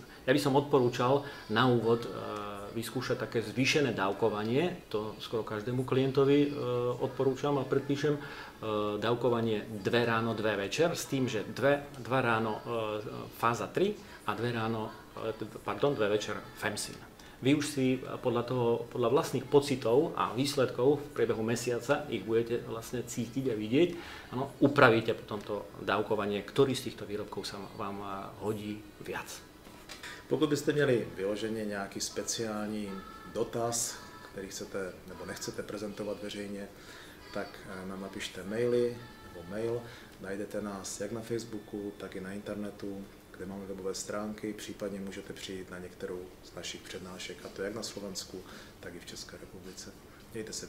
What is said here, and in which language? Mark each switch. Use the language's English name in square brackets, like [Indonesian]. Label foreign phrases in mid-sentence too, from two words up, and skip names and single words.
[Slovak] Ja by som odporúčal na úvod vyskúšať také zvýšené dávkovanie, to skoro každému klientovi odporúčam a predpíšem, dávkovanie 2 ráno, 2 večer, s tým, že 2 ráno fáza 3 a 2 večer Femsyn. Vy už si podľa vlastných pocitov a výsledkov v priebehu mesiaca ich budete vlastne cítiť a vidieť. Ano, upravíte potom to dávkovanie, ktorý z týchto výrobkov sa vám hodí viac. [Czech] Pokud byste měli vyloženě nějaký speciální dotaz, který chcete nebo nechcete prezentovat veřejně, tak nám napište maily nebo mail. Najdete nás jak na Facebooku, tak i na internetu, kde máme webové stránky, případně můžete přijít na některou z našich přednášek, a to jak na Slovensku, tak i v České republice.